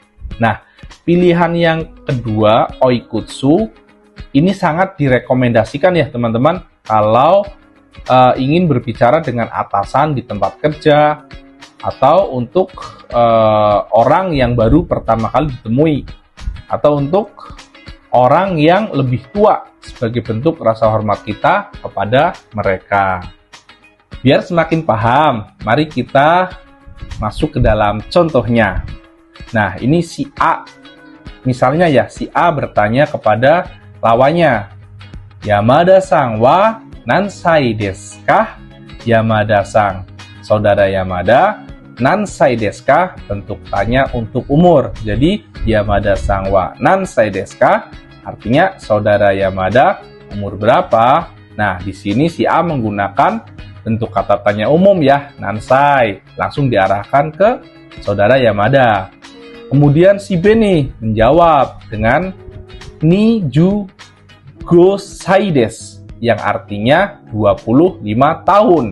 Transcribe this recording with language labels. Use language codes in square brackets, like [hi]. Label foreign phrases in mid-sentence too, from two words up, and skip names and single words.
[id] Nah, pilihan yang kedua, oikutsu, ini sangat direkomendasikan ya teman-teman kalau ingin berbicara dengan atasan di tempat kerja atau untuk orang yang baru pertama kali ditemui atau untuk orang yang lebih tua sebagai bentuk rasa hormat kita kepada mereka. Biar semakin paham, mari kita masuk ke dalam contohnya. Nah, ini si A. Misalnya ya, si A bertanya kepada lawannya, [ja] 山田さんは何歳ですか? [id] Yamada-san, saudara Yamada, [ja] 何歳ですか? [id] Bentuk tanya untuk umur. Jadi, [ja] 山田さんは何歳ですか? [id] Artinya, saudara Yamada umur berapa? Nah, di sini si A menggunakan bentuk kata tanya umum ya, nansai. Langsung diarahkan ke saudara Yamada. Kemudian si B nih menjawab dengan [ja] 二十五歳です, [id] yang artinya 25 tahun.